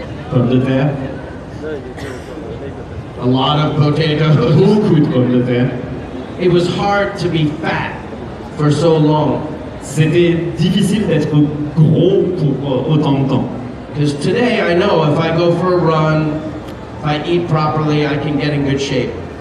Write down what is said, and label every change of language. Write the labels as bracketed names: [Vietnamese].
[French] Pommes de terre. [English] A lot of potatoes. [French] Beaucoup de pommes de terre. [English] It was hard to be fat for so long. [French] C'était difficile d'être gros pour autant de temps. [English] Because today I know if I go for a run, if I eat properly, I can get in good shape.